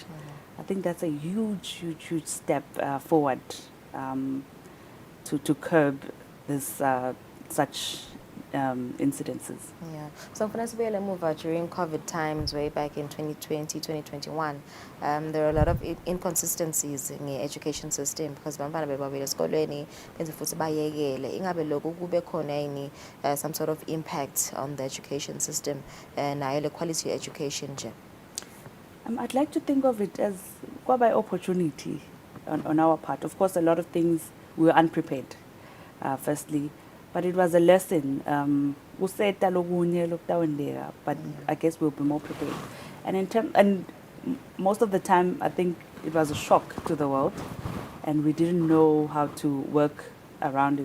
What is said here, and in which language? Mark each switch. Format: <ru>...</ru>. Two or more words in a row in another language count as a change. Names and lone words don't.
<en>I think that's a huge step forward to curb this such incidences. So for us to be able to move out during COVID times, way back in 2020, 2021, there are a lot of inconsistencies in the education system, because</en> <zu>bantwana bebabili esikolweni benze futhi bayekele. Ingabe lokho kube khona yini</zu> <en>some sort of impact on the education system</en> <zu>nayo le</zu> <en>quality education nje? I'd like to think of it as by opportunity. on our part. Of course, a lot of things we were unprepared, firstly, but it was a lesson. But I guess we'll be more prepared. And most of the time, I think it was a shock to the world, and we didn't know how to work around it.</en>